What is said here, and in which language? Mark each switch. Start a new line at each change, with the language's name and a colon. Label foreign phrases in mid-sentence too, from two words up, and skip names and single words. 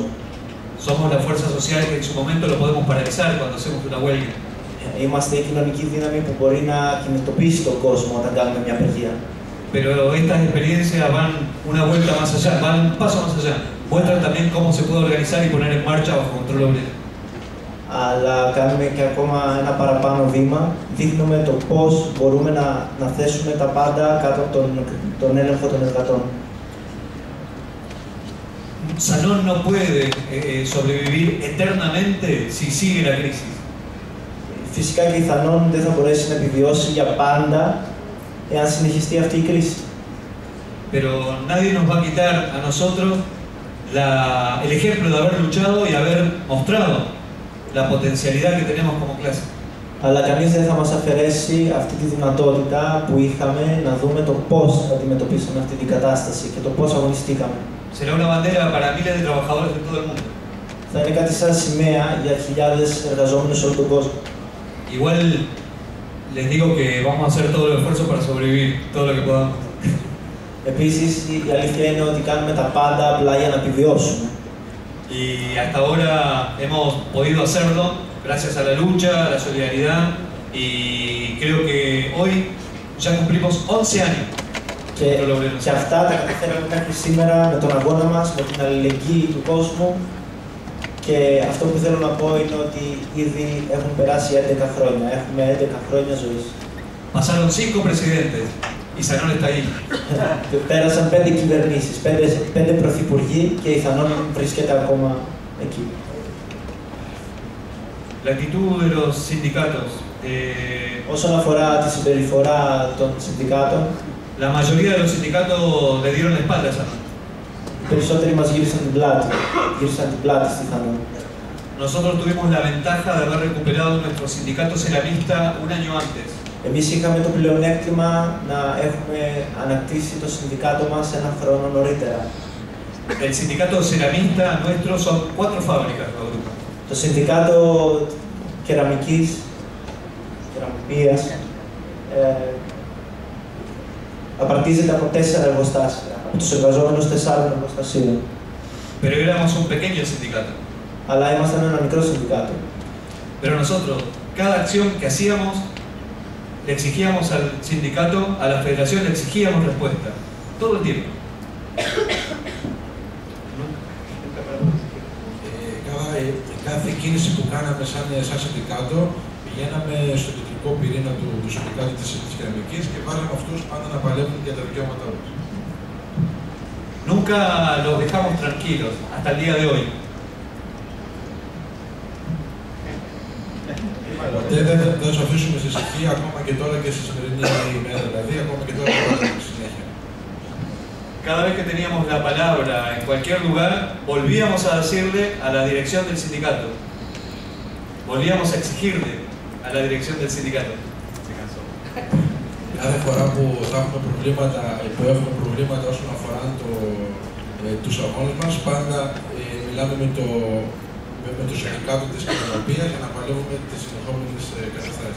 Spanish: Somos la fuerza social que en su momento lo podemos paralizar cuando hacemos una huelga.
Greek: Είμαστε η κοινωνική δύναμη που μπορεί να κινητοποιήσει τον κόσμο όταν κάνουμε μια απεργία.
Spanish: Pero estas experiencias van una vuelta más allá, van un paso más allá. Muestran también cómo se puede organizar y poner en marcha bajo control obrero.
Greek: Αλλά κάνουμε και ακόμα ένα παραπάνω βήμα, δείχνουμε το πώς μπορούμε να θέσουμε τα πάντα κάτω από τον έλεγχο των εργατών.
Spanish: Sanón no puede sobrevivir eternamente si sigue la crisis.
Greek: Φυσικά και η Θανόν δεν θα μπορέσει να επιβιώσει για πάντα εάν συνεχιστεί αυτή η κρίση.
Spanish: Pero nadie nos va a quitar a nosotros el ejemplo de haber luchado y haber mostrado la potencialidad que tenemos como clase.
Greek: Αλλά κανείς δεν θα μας αφαιρέσει αυτή τη δυνατότητα που είχαμε να δούμε το πώς αντιμετωπίσαμε αυτή την κατάσταση και το πώς αγωνιστήκαμε.
Spanish: Será una bandera para miles de trabajadores de todo el mundo.
Greek: Θα είναι κάτι σαν σημαία για χιλιάδες εργαζόμενους σε όλο τον κόσμο.
Spanish: Igual les digo que vamos a hacer todo el esfuerzo para sobrevivir, todo lo que podamos.
Greek: Επίσης, η αλήθεια είναι ότι κάνουμε τα πάντα απλά για να επιβιώσουμε.
Spanish: Y hasta ahora hemos podido hacerlo gracias a la lucha, a la solidaridad y creo que hoy ya cumplimos 11 años.
Greek: Και αυτά τα καταφέραμε μέχρι σήμερα με τον αγώνα μας, με την αλληλεγγύη του κόσμου. Και αυτό που θέλω να πω είναι ότι ήδη έχουν περάσει 11 χρόνια. Έχουμε 11 χρόνια ζωής.
Spanish: Pasaron 5 presidentes y Sanón está ahí.
Greek: Πέρασαν 5 κυβερνήσεις, 5 πρωθυπουργοί και η Θανόν βρίσκεται ακόμα εκεί.
Spanish: La actitud de los sindicatos.
Greek: Όσον αφορά τη συμπεριφορά των συνδικάτων,
Spanish: la mayoría de los sindicatos le dieron la espalda a Sanón.
Greek: Οι περισσότεροι μας γύρισαν την πλάτη στη Θανόν.
Spanish: Nosotros tuvimos la ventaja de haber recuperado nuestro sindicato ceramista un año antes.
Greek: Εμείς είχαμε το πλεονέκτημα να έχουμε ανακτήσει το συνδικάτο μας ένα χρόνο νωρίτερα.
Spanish: El sindicato ceramista nuestro son 4 fábricas lo agrupan.
Greek: Το συνδικάτο κεραμικής, κεραμοποιίας, απαρτίζεται από 4 εργοστάσια, από τους εργαζόμενους 4 εργοστασίων.
Spanish: Pero éramos un pequeño sindicato.
Greek: Αλλά ήμασταν ένα μικρό συνδικάτο.
Spanish: Pero nosotros, cada acción que hacíamos, le exigíamos al sindicato, a la federación, le exigíamos respuesta. Todo el tiempo.
Greek: Κάθε κίνηση που κάναμε σαν συνδικάτο, πηγαίναμε στο κεντρικό πυρήνα του συνδικάτου της κεραμικής και βάλαμε αυτούς πάντα να παλεύουν για τα δικαιώματά μας.
Spanish: Nunca los dejamos tranquilos, hasta el día de hoy.
Greek: Ποτέ δεν θα τους αφήσουμε σε ησυχία, ακόμα και τώρα και στη σημερινή ημέρα, δηλαδή ακόμα και τώρα και στη συνέχεια.
Spanish: Cada vez que teníamos la palabra en cualquier lugar, volvíamos a decirle a la dirección del sindicato. Volvíamos a exigirle a la dirección del sindicato. Se cansó.
Greek: Κάθε φορά που θα έχουμε προβλήματα όσον αφορά τους αγώνες μας, πάντα μιλάμε με το συνδικάτο της κοινωνίας για να παλεύουμε τις συνεχόμενες καταστάσεις.